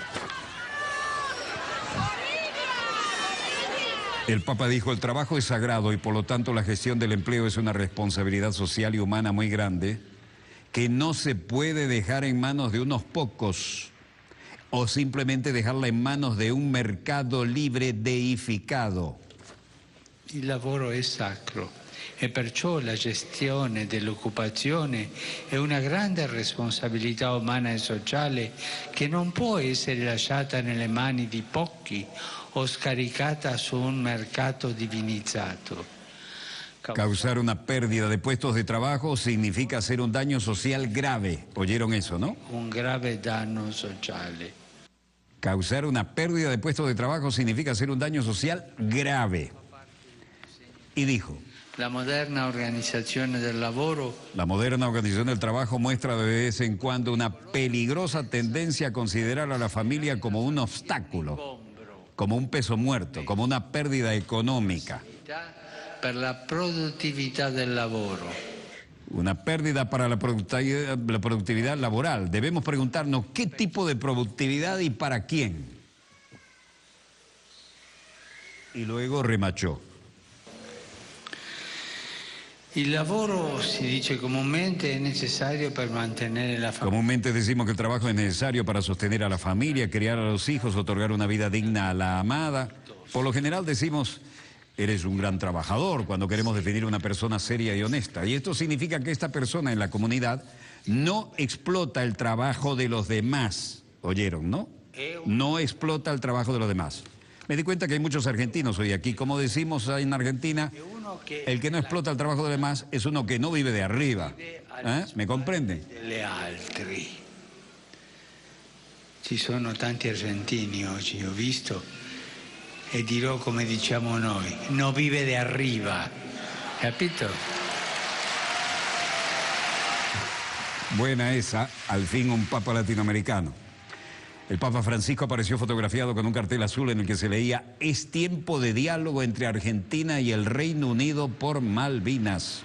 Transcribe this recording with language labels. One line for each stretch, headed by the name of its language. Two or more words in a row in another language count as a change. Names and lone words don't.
Spanish: El Papa dijo, el trabajo es sagrado y por lo tanto la gestión del empleo es una responsabilidad social y humana muy grande que no se puede dejar en manos de unos pocos o simplemente dejarla en manos de un mercado libre deificado.
Italian: Il lavoro è sacro e perciò la gestione dell'occupazione è una grande responsabilità umana e sociale che non può essere lasciata nelle mani di pochi o scaricata su un mercato divinizzato.
Spanish: Causar una pérdida de puestos de trabajo significa hacer un daño social grave. ¿Oyeron eso, no?
Italian: Un grave danno sociale.
Spanish: Causar una pérdida de puestos de trabajo significa hacer un daño social grave. Y dijo,
Italian: La moderna organizzazione del lavoro
Spanish: la moderna organización del trabajo muestra de vez en cuando una peligrosa tendencia a considerar a la familia como un obstáculo, como un peso muerto, como una pérdida económica.
Italian: per la produttività del lavoro.
Spanish: Una pérdida para la productividad laboral. Debemos preguntarnos qué tipo de productividad y para quién. Y luego remachó.
Italian: Il lavoro, si dice comunemente, è necessario per mantenere la familia.
Spanish: Comúnmente decimos que el trabajo es necesario para sostener a la familia, criar a los hijos, otorgar una vida digna a la amada. Por lo general decimos, eres un gran trabajador, cuando queremos definir una persona seria y honesta. Y esto significa que esta persona en la comunidad no explota el trabajo de los demás. ¿Oyeron, no? No explota el trabajo de los demás. Me di cuenta que hay muchos argentinos hoy aquí. Como decimos en Argentina, el que no explota el trabajo de los demás es uno que no vive de arriba. ¿Me comprenden?
Italian: Delle altri. Ci sono tanti argentini oggi, ho visto, e dirò come diciamo noi,
Spanish: no vive de arriba,
Italian: capito?
Spanish: Buena esa, al fin un papa latinoamericano. El Papa Francisco apareció fotografiado con un cartel azul en el que se leía: es tiempo de diálogo entre Argentina y el Reino Unido por Malvinas.